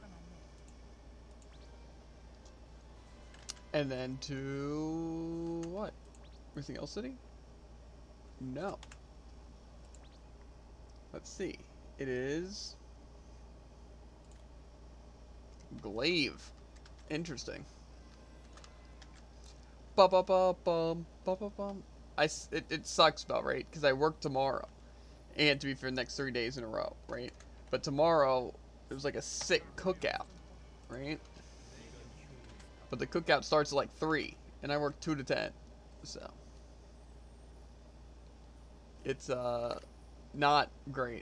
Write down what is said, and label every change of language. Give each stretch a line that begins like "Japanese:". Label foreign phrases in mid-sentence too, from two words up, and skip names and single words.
English: And then to... what? Everything else city? No. Let's see. It is... Glaive. Interesting. Ba-ba-ba-bum. Ba-ba-bum. It sucks about, right? Because I work tomorrow. And to be for the next 3 days in a row, right? But tomorrow, there's like a sick cookout, right? But the cookout starts at like 3. And I work 2 to 10. So. It's, not great.